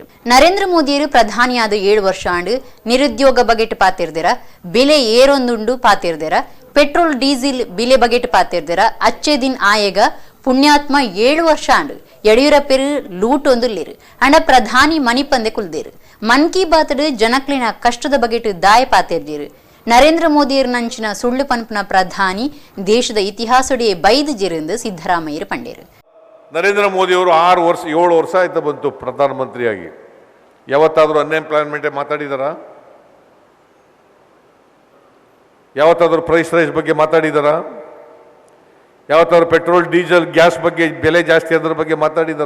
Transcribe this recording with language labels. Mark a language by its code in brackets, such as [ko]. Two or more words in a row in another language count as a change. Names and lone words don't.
[tcy] ನರೇಂದ್ರ ಮೋದಿಯರು ಪ್ರಧಾನಿಯಾದ 7 ವರ್ಷ ಅಂಡು ನಿರುದ್ಯೋಗ ಬಗೆಟ್ ಪಾತಿರ್ದೇರ, ಬೆಲೆ ಏರೊಂದುಂಡು ಪಾತಿರ್ದೇರ, ಪೆಟ್ರೋಲ್ ಡೀಸೆಲ್ ಬೆಲೆ ಬಗೆಟ್ ಪಾತಿರ್ದೇರ, [hi] अच्छे दिन आएगा [tcy] ಪುಣ್ಯಾತ್ಮ 7 ವರ್ಷ ಅಂಡು ಯಡಿಯೂರಪ್ಪರು ಲೂಟ್ ಒಂದುಲ್ಲೇರು ಅಂಡ ಪ್ರಧಾನಿ ಮಣಿಪಂದೆ ಕುಲ್ದೇರು. ಮನ್ ಕಿ ಬಾತ್ ಜನಕ್ಲಿನ ಕಷ್ಟದ ಬಗೆಟ್ ದಾಯ ಪಾತಿರ್ದೇರು. ನರೇಂದ್ರ ಮೋದಿಯರು ನಂಚಿನ ಸುಳ್ಳು ಪಂಪನ ಪ್ರಧಾನಿ ದೇಶದ ಇತಿಹಾಸಡಿಯೇ ಬೈದು ಜೆರೆಂದು ಸಿದ್ದರಾಮಯ್ಯರು ಪಂಡೇರು. [kn] ನರೇಂದ್ರ ಮೋದಿಯವರು 7 ವರ್ಷ ಆಯ್ತು ಬಂತು ಪ್ರಧಾನಮಂತ್ರಿಯಾಗಿ. ಯಾವತ್ತಾದರೂ ಅನ್ಎಂಪ್ಲಾಯ್ಮೆಂಟ್ ಮಾತಾಡಿದಾರ? ಯಾವತ್ತಾದರೂ [en] price rise [kn] ಬಗ್ಗೆ ಮಾತಾಡಿದಾರ? ಯಾವತ್ತಾದ್ರು ಪೆಟ್ರೋಲ್ ಡೀಸೆಲ್ ಗ್ಯಾಸ್ ಬಗ್ಗೆ ಬೆಲೆ ಜಾಸ್ತಿ ಅದರ ಬಗ್ಗೆ ಮಾತಾಡಿದಾರ?